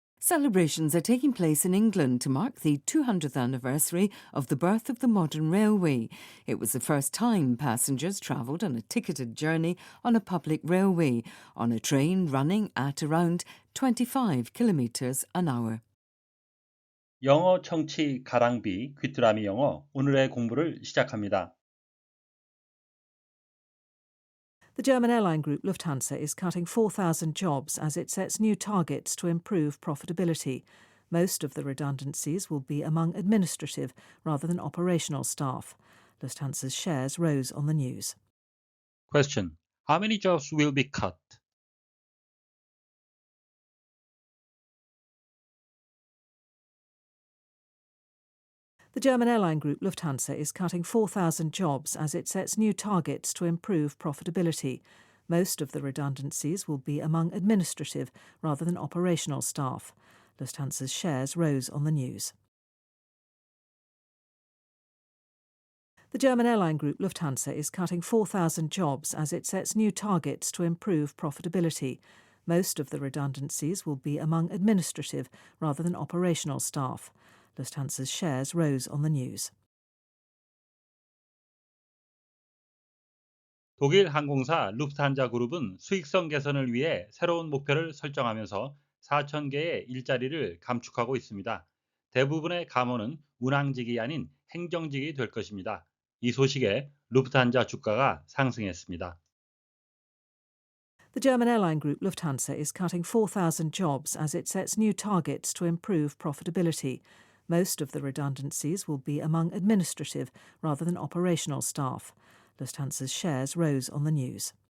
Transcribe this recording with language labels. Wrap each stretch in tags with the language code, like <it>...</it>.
<en>Celebrations are taking place in England to mark the 200th anniversary of the birth of the modern railway. It was the first time passengers travelled on a ticketed journey on a public railway, on a train running at around 25 kilometres an hour.</en> <ko>영어 청취 가랑비 귀뚜라미 영어 오늘의 공부를 시작합니다.</ko> <en>The German airline group Lufthansa is cutting 4,000 jobs as it sets new targets to improve profitability. Most of the redundancies will be among administrative rather than operational staff. Lufthansa's shares rose on the news. Question. How many jobs will be cut? The German airline group Lufthansa is cutting 4,000 jobs as it sets new targets to improve profitability. Most of the redundancies will be among administrative rather than operational staff. Lufthansa's shares rose on the news. The German airline group Lufthansa is cutting 4,000 jobs as it sets new targets to improve profitability. Most of the redundancies will be among administrative rather than operational staff. Lufthansa's shares rose on the news.</en> <ko>독일 항공사 루프트한자 그룹은 수익성 개선을 위해 새로운 목표를 설정하면서 4,000개의 일자리를 감축하고 있습니다. 대부분의 감원은 운항직이 아닌 행정직이 될 것입니다. 이 소식에 루프트한자 주가가 상승했습니다.</ko> <en>The German airline group Lufthansa is cutting 4,000 jobs as it sets new targets to improve profitability. Most of the redundancies will be among administrative rather than operational staff. Lufthansa's shares rose on the news.</en>